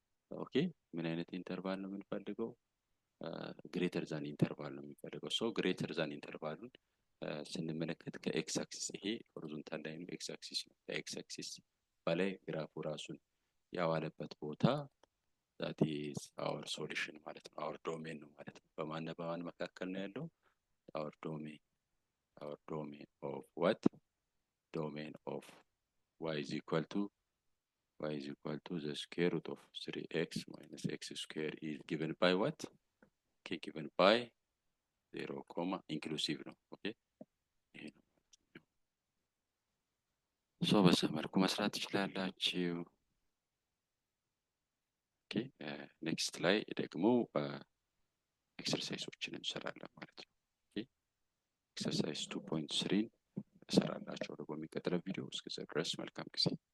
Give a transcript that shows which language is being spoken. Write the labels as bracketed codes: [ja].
[am] ኦኬ ምን አይነት ኢንተርቫል ነው የምንፈልገው? ግሬተር ዛን ኢንተርቫል ነው የምንፈልገው። ሶ ግሬተር ዛን ኢንተርቫሉን ስንመለከት ከኤክስ አክሲስ ይሄ ሆሪዞንታል ላይ ነው፣ ኤክስ አክሲስ ነው። ከኤክስ አክሲስ በላይ ግራፉ ራሱን ያዋለበት ቦታ [en] that is our solution [am] ማለት ነው፣ [en] our domain [am] ነው ማለት ነው። በማን መካከል ነው ያለው? [en] our domain of what? domain of y is equal to the square root of 3x minus x square is given by what? [am] okay [en] given by 0, inclusive [am] ነው። ኦኬ ይሄ ነው። ሶ በዚህ መልኩ መስራት ትችላላችሁ። ኦኬ ኔክስት ላይ ደግሞ ኤክሰርሳይሶችን እንሰራለን ማለት ነው። ኦኬ ኤክሰርሳይዝ 2.3 እንሰራላችሁ ደግሞ የሚቀጥለው ቪዲዮ። እስከዛ ድረስ መልካም ጊዜ